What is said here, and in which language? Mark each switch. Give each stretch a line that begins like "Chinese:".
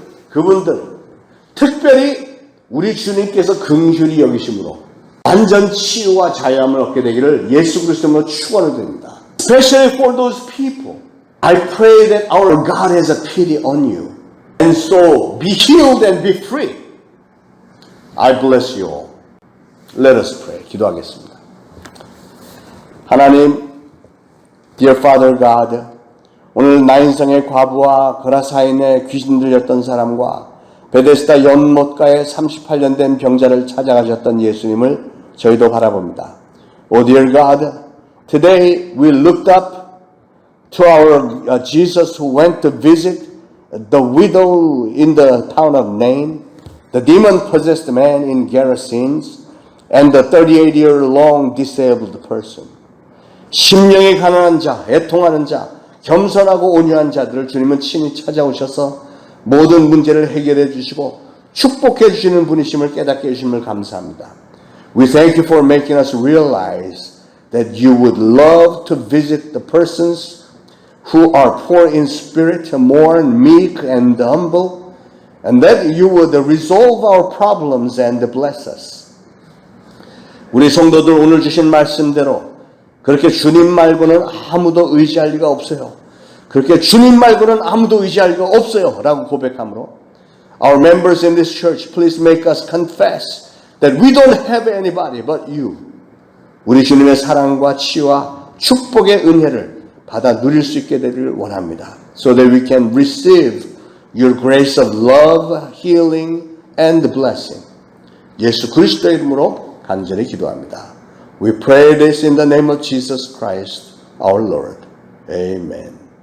Korean: 그분들 특별히 우리 주님께서 긍휼히 여기심으로 완전 치유와 자유함을 얻게 되기를 예수 그리스도로 축원을 드립니다.
English: Especially for those people, I pray that our God has a pity on you, and so be healed and be free. I bless you all. Let us pray.
Korean: 기도하겠습니다. 하나님,
English: dear Father God,
Korean: 오늘 나인성의 과부와 거라사인의 귀신 들렸던 사람과 베데스다 연못가에 38년 된 병자를 찾아가셨던 예수님을 저희도 바라봅니다.
English: Oh dear God, today we looked up to our Jesus who went to visit the widow in the town of Nain, the demon-possessed man in Gerasenes, and the 38-year-long disabled person.
Korean: 심령이 가난한 자, 애통하는 자, 겸손하고 온유한 자들을 주님은 친히 찾아오셔서 모든 문제를 해결해 주시고 축복해 주시는 분이심을 깨닫게 해주심을 감사합니다.
English: We thank you for making us realize that you would love to visit the persons who are poor in spirit, mourn, meek, and humble, and that you would resolve our problems and bless us.
Korean: 우리 성도들 오늘 주신 말씀대로 그렇게 주님 말고는 아무도 의지할 리가 없어요. 그렇게 주님 말고는 아무도 의지할 리가 없어요 라고 고백함으로
English: Our members in this church, please make us confess that we don't have anybody but you.
Korean: 우리 주님의 사랑과 치유와 축복의 은혜를 받아 누릴 수 있게 되기를 원합니다.
English: So that we can receive your grace of love, healing, and blessing.
Korean: 예수 그리스도의 이름으로 간절히 기도합니다.
English: We pray this in the name of Jesus Christ, our Lord. Amen.